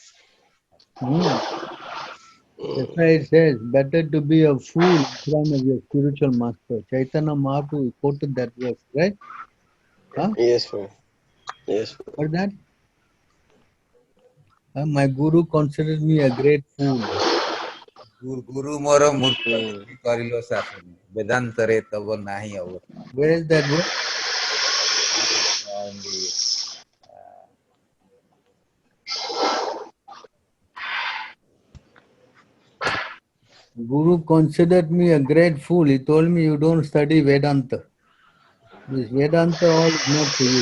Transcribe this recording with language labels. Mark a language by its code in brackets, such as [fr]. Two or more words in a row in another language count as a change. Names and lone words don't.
[en] That's why it says, better to be a fool in front of your spiritual master. Chaitanya Mahaprabhu quoted that verse, right? Huh? Yes, bro. Yes, bro. Heard that? My guru considered me a great fool. [bn] গুরু মোর মূর্খ করিলো শাসন বেদান্তরে তব নাহি অবর. [en] Where is that verse? Guru considered me a great fool. He told me, you don't study Vedanta. This Vedanta all is not for you.